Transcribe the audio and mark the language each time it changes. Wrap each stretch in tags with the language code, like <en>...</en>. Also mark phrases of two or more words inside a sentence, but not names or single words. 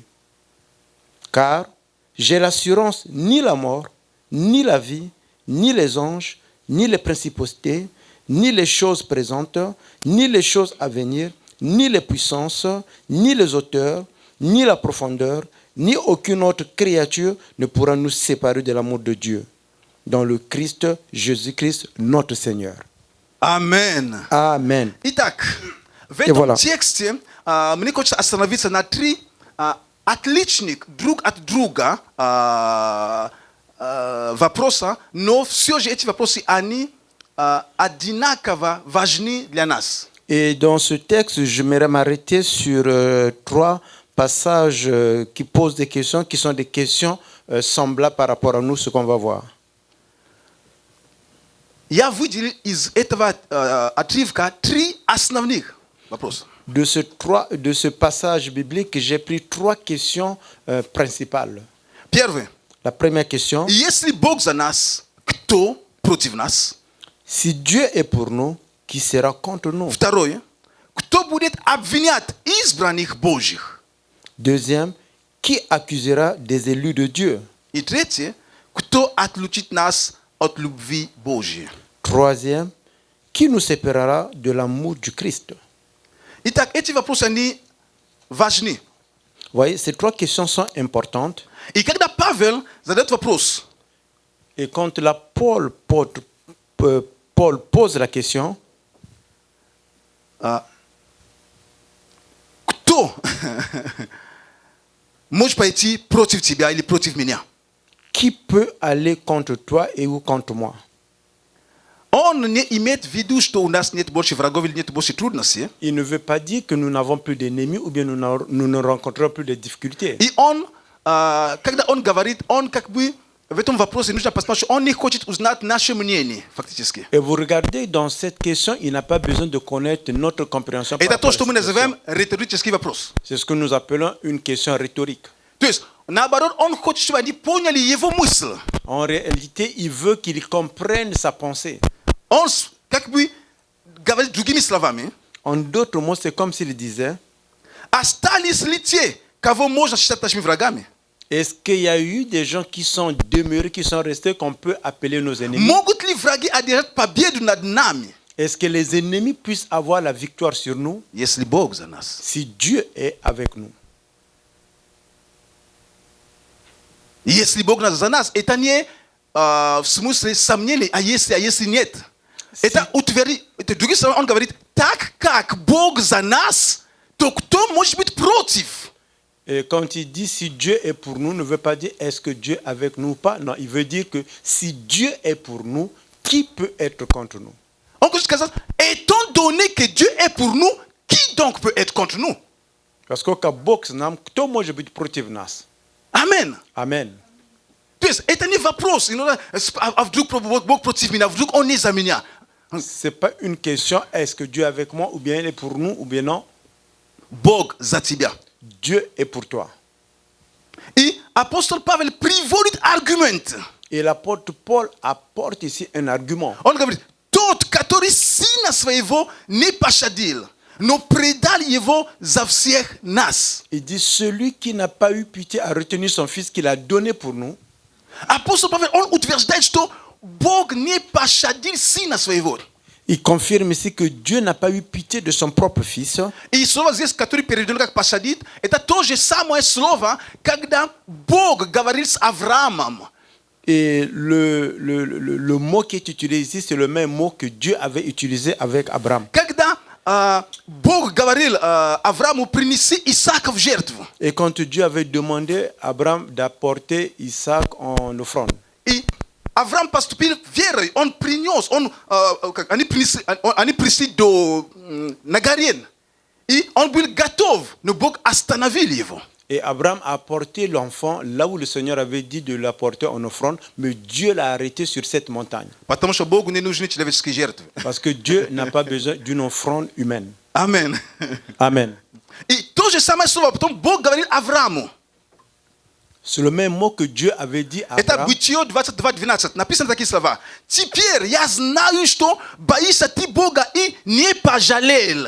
<fr>Car j'ai l'assurance, ni la mort, ni la vie, ni les anges, ni les principautés, ni les choses présentes, ni les choses à venir, ni les puissances, ni les auteurs, ni la profondeur, ni aucune autre créature ne pourra nous séparer de l'amour de Dieu, dans le Christ, Jésus-Christ, notre Seigneur. Amen. Amen.</fr> <ru>Итак, в И этом</ru> <fr>voilà.</fr> <ru>тексте мне хочется остановиться на три отличных друг от друга вопроса, но все же эти вопросы, они одинаково важны для нас.</ru> <fr>Et dans ce texte, j'aimerais m'arrêter sur trois passages qui posent des questions, qui sont des questions semblables par rapport à nous, ce qu'on va voir.</fr> <ru>Я выделил из этого отрывка три основных вопроса.</ru> <fr>De ce passage biblique, j'ai pris trois questions principales.</fr> <ru>Первый.</ru> <fr>La première question,</fr> <ru>Если Бог за нас, кто против нас?</ru> <fr>si Dieu est pour nous, qui sera contre nous?</fr> <ru>Второе. Кто будет обвинять избранных Божьих?</ru> <fr>Deuxième, qui accusera des élus de Dieu?</fr> <ru>И третье. Кто отлучит нас от любви Божьей?</ru> <fr>Troisième, qui nous séparera de l'amour du Christ?</fr> <ru>Итак, эти вопросы, они важны.</ru> <fr>Vous voyez, ces trois questions sont importantes.</fr> <ru>И когда Павел задает вопрос,</ru> <fr>Et quand Paul pose la question,</fr> <ru>кто может пойти против тебя или против меня?</ru> <fr>qui peut aller contre toi et ou contre moi?</fr> <ru>Он не имеет в виду, что у нас нет больше врагов или нет больше трудностей.</ru> <fr>Il ne veut pas dire que nous n'avons plus d'ennemis ou bien nous ne rencontrons plus de difficultés.</fr> <ru>И он, когда он говорит, он как бы в этом вопросе нужно посмотреть, что он не хочет узнать наше мнение, фактически.</ru> <fr>Et vous regardez, dans cette question, il n'a pas besoin de connaître notre compréhension. par</fr> <ru>Это</ru> <fr>rapport</fr> <ru>то, что</ru> <fr>à</fr> <ru>мы</ru> <fr>cette question.</fr> <ru>называем риторический вопрос.</ru> <fr>C'est ce que nous appelons une question rhétorique.</fr> <ru>То есть, наоборот, он хочет, чтобы они поняли его мысль.</ru> <fr>En réalité, il veut qu'ils comprennent sa pensée.</fr> <ru>Он как бы говорит другими словами,</ru> <fr>En d'autres mots, c'est comme s'il disait,</fr> <ru>остались ли те, кого можно считать нашими врагами?</ru> <fr>Est-ce qu'il y a eu des gens qui sont demeurés, qui sont restés, qu'on peut appeler nos ennemis?</fr> <ru>Могут ли враги одержать победу над нами,</ru> <fr>Est-ce que les ennemis puissent avoir la victoire sur nous</fr> <ru>если Бог за нас?</ru> <fr>si Dieu est avec nous?</fr> <ru>Если Бог за нас, это не в смысле сомнений, а если нет. Это утверждение, это другими словами, он говорит, так как Бог за нас, то кто может быть против?</ru> <fr>Et quand il dit si Dieu est pour nous, ne veut pas dire est-ce que Dieu est avec nous ou pas. Non, il veut dire que si Dieu est pour nous, qui peut être contre nous? On peut dire, étant donné que Dieu est pour nous, qui donc peut être contre nous? Parce que quand</fr> <ru>Бог нам, кто может быть против нас? Amen. Amen. То есть это не вопрос, а вдруг Бог против меня, вдруг Он не за меня.</ru> <fr>C'est pas une question est-ce que Dieu est avec moi ou bien il est pour nous ou bien non.</fr> <ru>Бог за тебя.</ru> <fr>Dieu est pour toi.</fr> <ru>И апостол Павел приводит аргумент.</ru> <fr>Et l'apôtre Paul apporte ici un argument.</fr> <ru>Он говорит, тот, который сына своего не пощадил, но предал его за всех нас.</ru> <fr>Il dit celui qui n'a pas eu pitié a retenu son fils qu'il a donné pour nous.</fr> <ru>Апостол Павел, он утверждает, что Бог не пощадил сына своего.</ru> <fr>Il confirme ici que Dieu n'a pas eu pitié de son propre fils.</fr> <ru>И слово здесь, которое переведено как «пощадит», это то же самое слово, когда Бог говорил с Авраамом.</ru> <fr>Et le mot qui est utilisé ici, c'est le même mot que Dieu avait utilisé avec Abraham.</fr> <ru>Когда Бог говорил Аврааму принеси Исаака в жертву.</ru> <fr>Et quand Dieu avait demandé à Abraham d'apporter Isaac en offrande.</fr> <ru>И Авраам поступил верой, он принес, они пришли на горе, и он был готов, но Бог остановил его.</ru> <fr>Et Abraham a apporté l'enfant là où le Seigneur avait dit de l'apporter en offrande, mais Dieu l'a arrêté sur cette montagne.</fr> <ru>Потому что Богу не нужны человеческие жертвы.</ru> <fr>Parce que Dieu n'a pas besoin d'une offrande humaine. Amen. Amen.</fr> <ru>И то же самое слово, потом Бог говорил Аврааму.</ru> <fr>C'est le même mot que Dieu avait dit à</fr> <ru>Это</ru> <fr>Abraham.</fr> <ru>Бытие 22:12. Написано такие слова. Теперь я знаю, что боишься ты Бога и не пожалел.</ru>